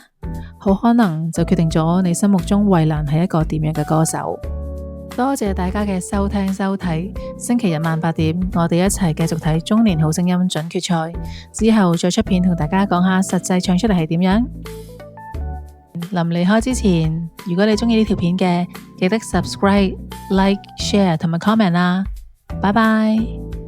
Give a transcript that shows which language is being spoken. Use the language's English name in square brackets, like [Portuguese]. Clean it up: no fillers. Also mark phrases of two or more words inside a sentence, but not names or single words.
[Cantonese] 好可能就決定咗你心目中衛蘭係一個點樣嘅歌手。多謝大家嘅收聽收睇，星期日晚8點，我哋一齊繼續睇中年好聲音準決賽，之後再出片同大家講下實際唱出嚟係點樣。臨離開之前，如果你鍾意呢條片嘅，記得 [English] subscribe、like、share [Cantonese] 同埋 comment 啦。拜拜。